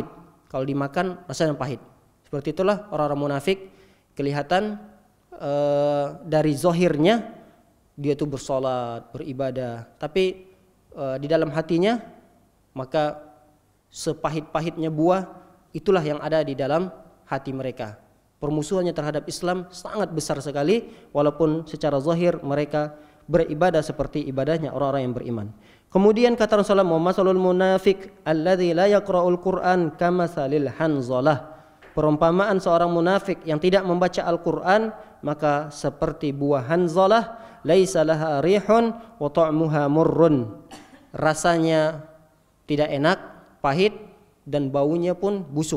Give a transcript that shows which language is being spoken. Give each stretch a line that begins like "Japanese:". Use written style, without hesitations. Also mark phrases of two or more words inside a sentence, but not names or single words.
Indonesian: Kalau dimakan rasanya pahit. Seperti itulah orang-orang munafik, kelihatan dari zahirnya dia itu bersolat, beribadah, tapi di dalam hatinya maka sepahit-pahitnya buah itulah yang ada di dalam hati mereka. Permusuhannya terhadap Islam sangat besar sekali, walaupun secara zahir mereka beribadah seperti ibadahnya orang-orang yang beriman. Kemudian kata Rasulullah,
Arabic: "مثل المنافق الذي لا يقرأ القرآن كمثل الحنظلة."
Indonesian: Perumpamaan seorang munafik yang tidak membaca Al-Quran maka seperti buah hanzalah,
Arabic: ليس لها ريح وطعمها مر.
Indonesian: Rasanya tidak enak, pahit, dan baunya pun busuk.